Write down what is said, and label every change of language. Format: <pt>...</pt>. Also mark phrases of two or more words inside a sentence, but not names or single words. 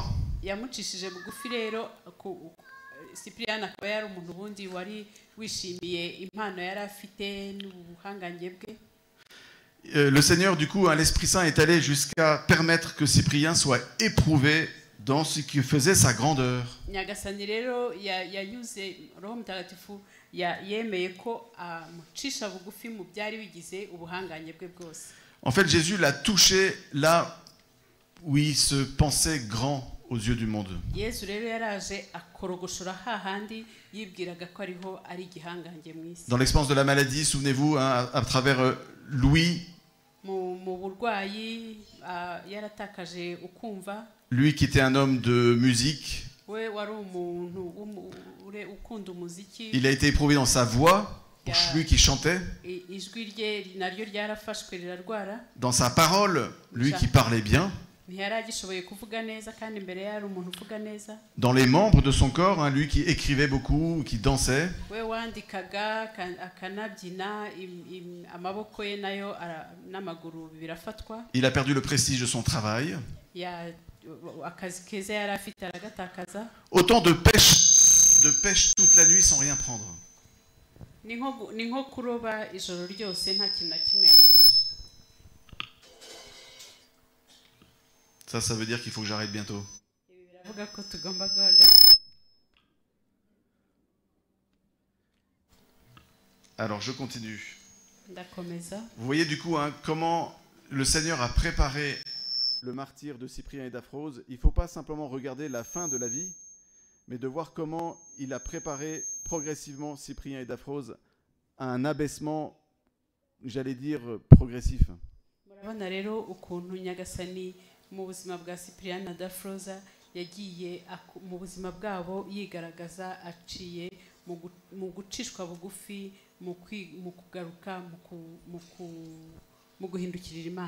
<rw>Yamucishije bugufi rero Cyprien akaba yari umuntu bundi wari wishimiye impano yari afite n'ubuhangange bwe.</rw> <fr>Le Seigneur, du coup, l'Esprit Saint est allé jusqu'à permettre que Cyprien soit éprouvé dans ce qui faisait sa grandeur.</fr> <rw>Nyagasani rero yanyuze Roho Mutagatifu yemeye ko amucisha bugufi mu byari bigize ubuhangange bwe bwose.</rw> <fr>En fait, Jésus l'a touché là où il se pensait grand aux yeux du monde.</fr> <rw>Yesu rero yaraje akorogoshora hahandi yibwiraga ko ariho ari igihangange mu isi.</rw> <fr>Dans l'expérience de la maladie, souvenez-vous, hein, à travers Louis,</fr> <rw>mu burwayi yaratakaje ukumva.</rw> <fr>Lui qui était un homme de musique,</fr> <rw>We wari umuntu ukunda umuziki.</rw> <fr>il a été éprouvé dans sa voix, lui qui chantait,</fr> <rw>Ijwi rye naryo ryarafashwe rirarwara.</rw> <fr>dans sa parole, lui qui parlait bien,</fr> <rw>ntiyaragishoboye kuvuga neza kandi imbere yari umuntu uvuga neza.</rw> <fr>dans les membres de son corps, hein, lui qui écrivait beaucoup, qui dansait.</fr> <rw>We wandikaga akanabyina amaboko ye nayo n'amaguru birafatwa.</rw> <fr>Il a perdu le prestige de son travail.</fr> <rw>Akazi keza yari afite aragatakaza.</rw> <fr>Autant de pêche toute la nuit sans rien prendre.</fr> <rw>Ni nko kuroba ijoro ryose nta kintu na kimwe.</rw> <fr>Ça veut dire qu'il faut que j'arrête bientôt.</fr> <rw>Biravuga ko tugomba guhagarara.</rw> <fr>Alors je continue.</fr> <rw>Ndakomeza.</rw> <fr>Vous voyez du coup hein, comment le Seigneur a préparé le martyre de Cyprien et Daphrose. Il ne faut pas simplement regarder la fin de la vie, mais de voir comment il a préparé progressivement Cyprien et Daphrose à un abaissement, j'allais dire, progressif.</fr> <rw>Murabona rero ukuntu Nyagasani mu buzima bwa Cyprien na Daphrose yagiye mu buzima bwabo yigaragaza aciye mu gucishwa bugufi mu kugaruka mu guhindukirira Imana.</rw>